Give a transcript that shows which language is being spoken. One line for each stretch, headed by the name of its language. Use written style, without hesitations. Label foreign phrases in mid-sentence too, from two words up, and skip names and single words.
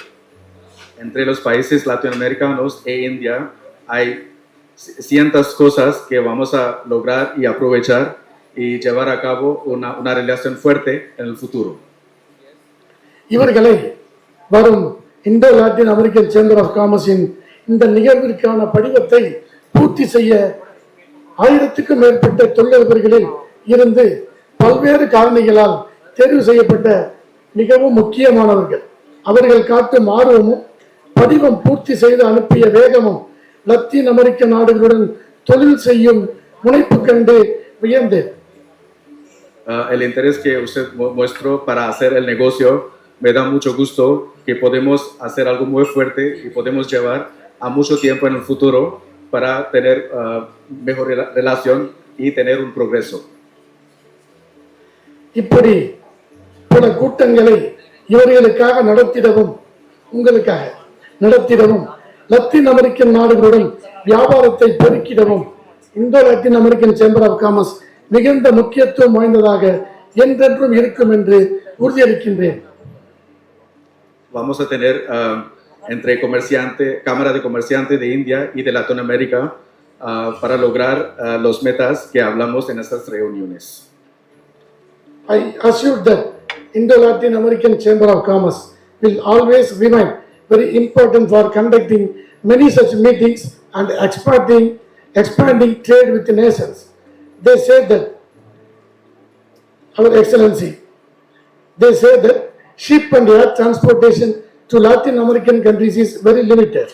Spanish: Entre los países latinoamericanos e India hay cientas cosas que vamos a lograr y aprovechar y llevar a cabo una relación fuerte en el futuro.
Tamil: இவர்களை வரும் இந்தோ லாட்டின் அமெரிக்கன் சேம்பர் ஆஃப் காமர்ஸின் இந்த நிகழ்விற்கான படிவத்தை பூர்த்தி செய்ய 1000க்கும் மேற்பட்ட தொழிலதிபர்களில் இருந்து பல்வேறு காரணிகளால் தேர்வு செய்யப்பட்ட மிகவும் முக்கியமானவர்கள். அவர்கள் காட்டும் ஆர்வமும் படிவம் பூர்த்தி செய்து அனுப்பிய வேகமும் லத்தீன் அமெரிக்க நாடுகளுடன் தொழில் செய்யும் முனைப்பு கண்டு வியந்தேன்.
Spanish: El interés que usted mostró para hacer el negocio me da mucho gusto que podemos hacer algo muy fuerte y podemos llevar a mucho tiempo en el futuro para tener mejor relación y tener un progreso.
Tamil: இப்படி பல கூட்டங்களை இவர்களுக்காக நடத்திடவும் உங்களுக்காக நடத்திடவும் லத்தீன் அமெரிக்கன் நாடுகளுடன் வியாபாரத்தை பெருக்கிடவும் இந்தோ லத்தீன் அமெரிக்கன் சேம்பர் ஆஃப் காமர்ஸ் மிகுந்த முக்கியத்துவம் வாய்ந்ததாக என்றென்றும் இருக்கும் என்று உறுதியளிக்கின்றேன்.
Spanish: Vamos a tener entre Cámara de Comerciantes de India y de Latinoamérica para lograr los metas que hablamos en estas reuniones.
English: I assure that Indo-Latin American Chamber of Commerce will always remain very important for conducting many such meetings and expanding trade with the nations. They say that, Our Excellency, they say that ship and air transportation to Latin American countries is very limited.